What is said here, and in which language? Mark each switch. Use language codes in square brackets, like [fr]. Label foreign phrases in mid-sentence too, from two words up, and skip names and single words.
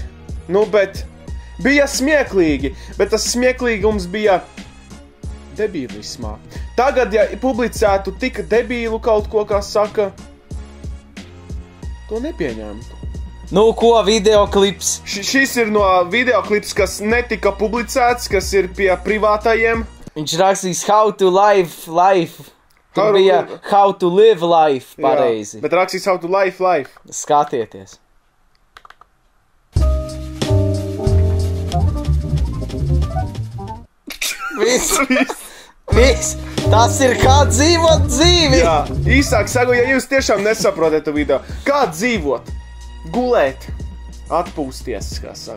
[lv] Nu, bet bija smieklīgi, bet tas smieklīgums bija debilismā. Tagad, ja publicētu tik debīlu kaut ko, kā saka, to nepieņemtu. Nu, ko videoklips? Šis ir no videoklips, kas netika publicēts, kas ir pie privātajiem. Viņš rakstīs [en] How to live life. [lv] Tur bija [en] how to live life [lv] pareizi. Jā, bet rakstīs [en] how to life. [lv] Skatieties. Viss. Tas ir kā dzīvot dzīvi. Jā, īsāk saku, ja jūs tiešām nesaprotat to video. Kā dzīvot? Gulēt. Atpūsties, kā saka.